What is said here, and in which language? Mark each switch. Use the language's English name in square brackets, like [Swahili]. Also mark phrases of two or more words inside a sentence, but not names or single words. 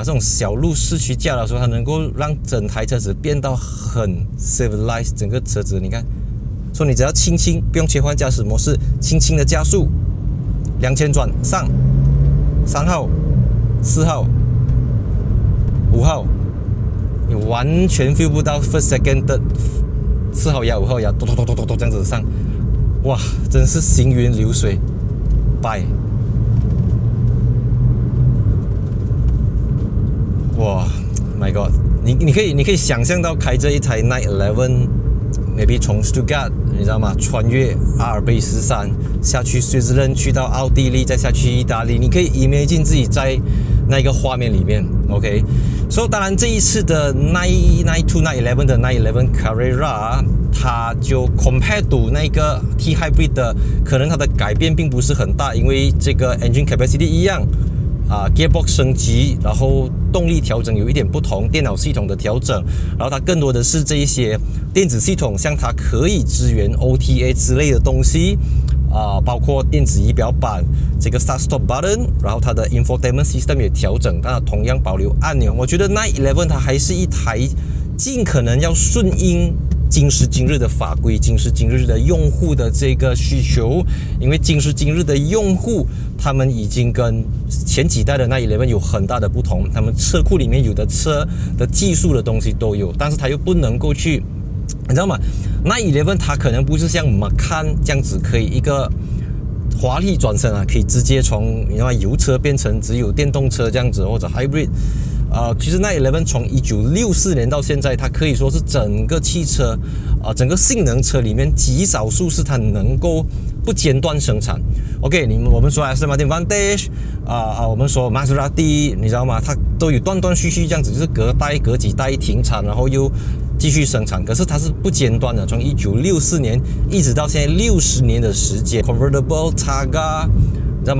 [Chinese] 這種小路市區駕的時候，它能夠讓整台車子變到很 civilized， 整個車子你看，說你只要輕輕不用切換駕駛模式，輕輕的加速，2000轉上，3號、4號、5號，你完全 feel 不到 [English] first second [Chinese] 的4號牙、5號牙，咚咚咚咚咚这樣子上。哇，真是行雲流水。拜。哇 ， [English] My God！ [Chinese] 你可以想象到開這一台 911。Maybe 從 Stuttgart 你知道嗎？穿越阿爾卑斯山下去瑞士蘭，去到奧地利，再下去意大利，你可以 imagine 自己在那個畫面裡面。OK， 所以當然這一次的992-911的911 Carrera， 它就 [English] compared to [Chinese] 那個 T Hybrid 的，可能它的改變並不是很大，因為這個 [English] engine capacity [Chinese] 一樣。Gearbox 升級，然後動力調整有一點不同，電腦系統的調整，然後它更多的是這一些電子系統，像它可以支援 OTA 之類的東西，包括電子儀表板，這個 [English] Start Stop Button， [Chinese] 然後它的 [English] Infotainment System [Chinese] 也調整，但它同樣保留按鈕。我覺得911它還是一台盡可能要順應今時今日的法規，今時今日的用戶的這個需求，因為今时今日的用戶，他們已經跟前幾代的911有很大的不同，他們車庫裡面有的車的技術的東西都有，但是它又不能夠去，你知道嗎？911它可能不是像 Macan 這樣子，可以一個華麗轉身可以直接從你知道嗎油車變成只有電動車這樣子，或者 Hybrid。其實911從1964年到現在，它可以說是整個汽車整個性能車裡面極少數是它能夠不間斷生產。OK， 我們說 Aston Martin Vantage，我們說 Maserati， 你知道嗎？它都有斷斷續續這樣子，就是隔代隔幾代停產，然後又繼續生產。可是它是不間斷的，從1964年一直到現在60年的時間 ，Convertible、Targa。你知道嗎？